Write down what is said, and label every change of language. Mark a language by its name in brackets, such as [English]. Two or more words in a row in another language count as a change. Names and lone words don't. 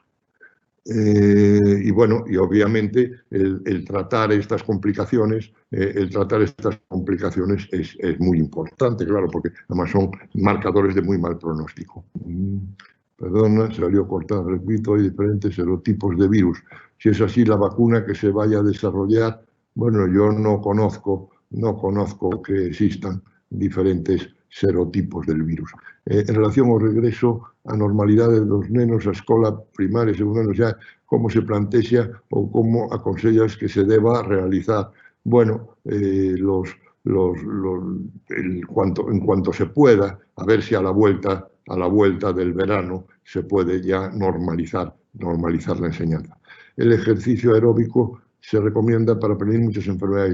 [Spanish] Y bueno, y obviamente el tratar estas complicaciones, es muy importante, claro, porque además son marcadores de muy mal pronóstico. Perdona, salió cortado, repito, hay diferentes serotipos de virus. Si es así, la vacuna que se vaya a desarrollar, bueno, yo no conozco que existan diferentes serotipos del virus. [Galician] En relación ao regreso a normalidade dos nenos a escola primaria e secundaria, xa como se plantea ou como aconsellas que se deba realizar. [Spanish] Bueno, en cuanto se pueda, a ver si a la vuelta del verano se puede ya normalizar la enseñanza. El ejercicio aeróbico se recomienda para prevenir muchas enfermedades.